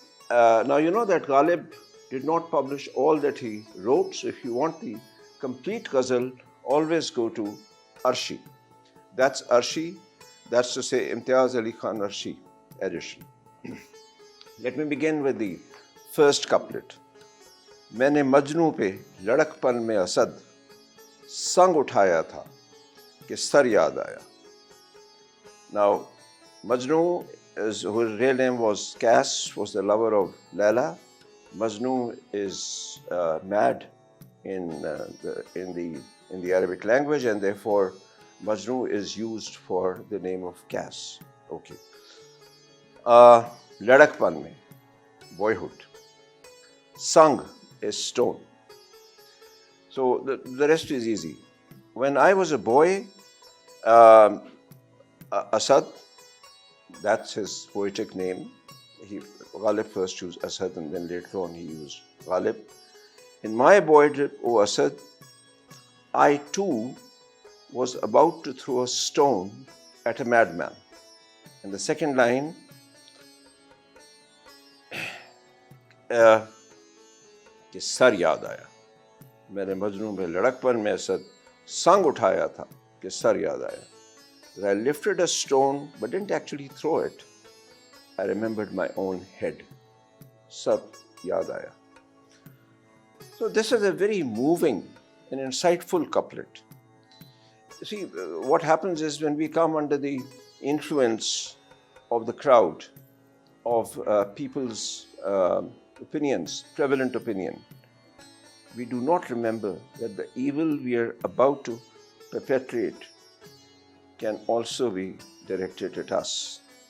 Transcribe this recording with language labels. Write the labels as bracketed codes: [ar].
[en] Now, you know that Ghalib did not publish all that he wrote, so if you want the complete Ghazal, always go to Arshi. That's Arshi, that's to say Imtiaz Ali Khan Arshi edition. Let me begin with the first couplet. [hi] मैंने मजनू पे लड़कपन में असद संग उठाया था कि sir याद आया. [en] Now, Majnu, whose real name was Cass, was the lover of Laila. Majnu is mad in the Arabic language, and therefore Majnu is used for the name of Cass. Okay. Ladakpan mein, boyhood. Sang is stone. So the rest is easy. When I was a boy, Asad, that's his poetic name. Ghalib first used Asad and then later on he used Ghalib. In my boyhood, O Asad, I too was about to throw a stone at a madman. And the second line, [hi] कि sir याद आया. मेरे मजनू में लड़कपन में असद संग उठाया था कि सर याद आया. [en] That I lifted a stone but didn't actually throw it. I remembered my own head. [hi] Sar yaad aaya. [en] So this is a very moving and insightful couplet. You see, what happens is when we come under the influence of the crowd, of people's opinions, prevalent opinion, we do not remember that the evil we are about to perpetrate can also be directed at us.